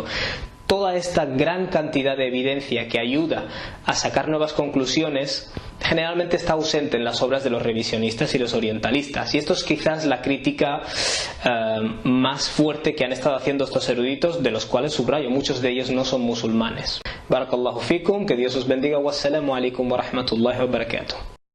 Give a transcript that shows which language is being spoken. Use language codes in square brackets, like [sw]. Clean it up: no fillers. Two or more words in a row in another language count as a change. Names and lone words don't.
[es] Toda esta gran cantidad de evidencia que ayuda a sacar nuevas conclusiones generalmente está ausente en las obras de los revisionistas y los orientalistas, y esto es quizás la crítica más fuerte que han estado haciendo estos eruditos, de los cuales subrayo, muchos de ellos no son musulmanes. [ar] بارك الله فيكم, [es] que Dios os bendiga, [ar] والسلام عليكم ورحمة الله وبركاته.